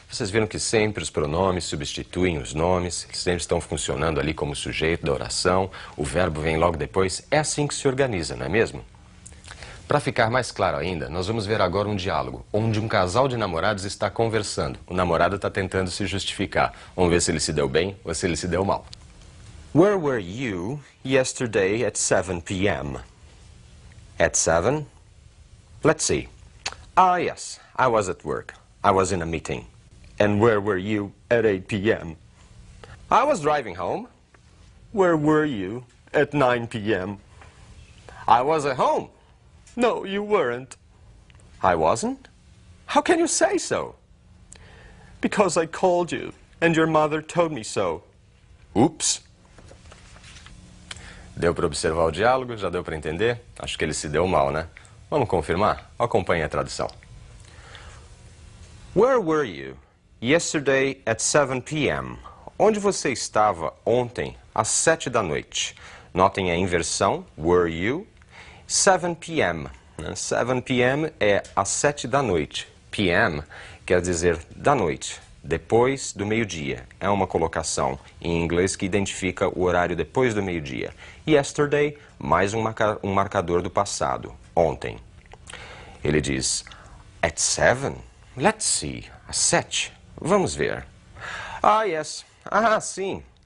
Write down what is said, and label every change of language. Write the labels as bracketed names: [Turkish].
[Portuguese] Vocês viram que sempre os pronomes substituem os nomes, eles sempre estão funcionando ali como sujeito da oração, o verbo vem logo depois. É assim que se organiza, não é mesmo? Para ficar mais claro ainda, nós vamos ver agora um diálogo, onde um casal de namorados está conversando. O namorado está tentando se justificar. Vamos ver se ele se deu bem ou se ele se deu mal. [English] Where were you yesterday at 7 p.m.? At 7? Let's see. Ah, yes, I was at work. I was in a meeting. And where were you at 8 p.m.? I was driving home. Where were you at 9 p.m.? I was at home. No, you weren't. I wasn't? How can you say so? Because I called you, and your mother told me so. Oops. [Portuguese] Deu para observar o diálogo? Já deu para entender? Acho que ele se deu mal, né? Vamos confirmar? Acompanhe a tradução. [English] Where were you yesterday at 7 p.m.? [Portuguese] Onde você estava ontem às 7 da noite? Notem a inversão, were you, 7 p.m. 7 p.m. é às 7 da noite. p.m. quer dizer da noite, depois do meio-dia. É uma colocação em inglês que identifica o horário depois do meio-dia. Yesterday, mais um marcador do passado, ontem. Ele diz, [English] at 7? Let's see, [Portuguese] às 7. Vamos ver. [English] Ah, yes. [Portuguese] Ah, sim.